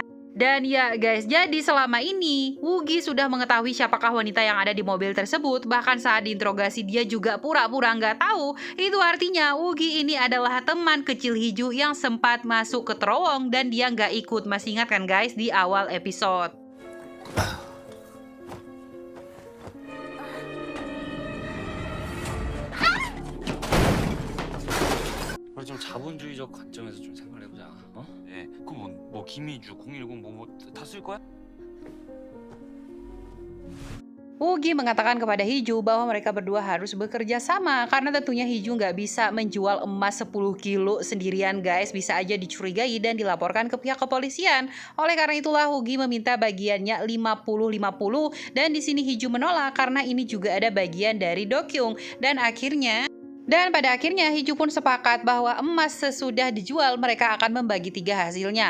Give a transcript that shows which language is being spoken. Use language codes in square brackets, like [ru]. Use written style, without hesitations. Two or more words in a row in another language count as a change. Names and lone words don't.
[id] Dan ya guys, jadi selama ini Wugi sudah mengetahui siapakah wanita yang ada di mobil tersebut. Bahkan saat diinterogasi dia juga pura-pura nggak tahu. Itu artinya Wugi ini adalah teman kecil Hiju yang sempat masuk ke terowong dan dia nggak ikut. Masih ingat kan guys di awal episode? [ko] 우리 좀 자본주의적 관점에서 좀 생각을 해보자. 어? 예. 그럼 뭐 김희주, 010 다 쓸 거야? [id] Wugi mengatakan kepada Hiju bahwa mereka berdua harus bekerja sama karena tentunya Hiju nggak bisa menjual emas 10 kilo sendirian guys, bisa aja dicurigai dan dilaporkan ke pihak kepolisian. Oleh karena itulah Wugi meminta bagiannya 50-50 dan di sini Hiju menolak karena ini juga ada bagian dari Dokyung dan pada akhirnya Hiju pun sepakat bahwa emas sesudah dijual mereka akan membagi 3 hasilnya.